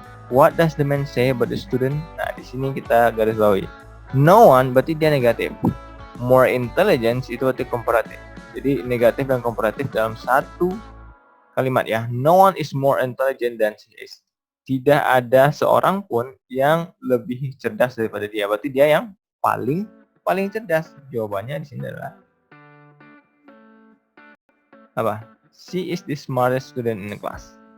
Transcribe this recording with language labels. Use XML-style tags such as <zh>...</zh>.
<en>What does the man say about the student?</en> <id>Nah, di sini kita garis bawahi.</id> <en>No one</en> <id>berarti dia negatif.</id> <en>More intelligence</en> <id>itu berarti komparatif. Jadi negatif dan komparatif dalam satu kalimat ya.</id> <en>No one is more intelligent than she is.</en> <id>Tidak ada seorang pun yang lebih cerdas daripada dia. Berarti dia yang paling cerdas. Jawabannya di sini adalah apa?</id> <en>She is the smartest student in the class.</en>